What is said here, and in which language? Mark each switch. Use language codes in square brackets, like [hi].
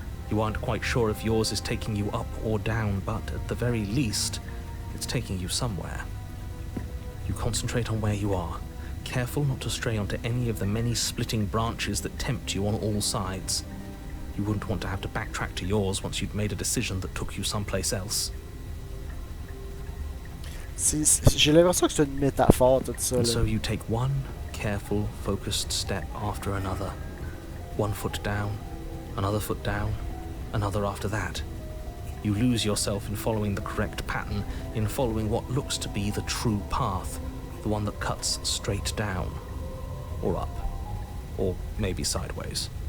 [en] You aren't quite sure if yours is taking you up or down, but at the very least, it's taking you somewhere. You concentrate on where you are, careful not to stray onto any of the many splitting branches that tempt you on all sides. You wouldn't want to have to backtrack to yours once you'd made a decision that took you someplace else. [fr] J'ai l'impression que c'est une métaphore tout ça. [en] And [fr] Là. [en] so you take one careful, focused step after another. One foot down, another foot down, another after that. You lose yourself in following the correct pattern, in following what looks to be the true path, the one that cuts straight down, or up, or maybe sideways.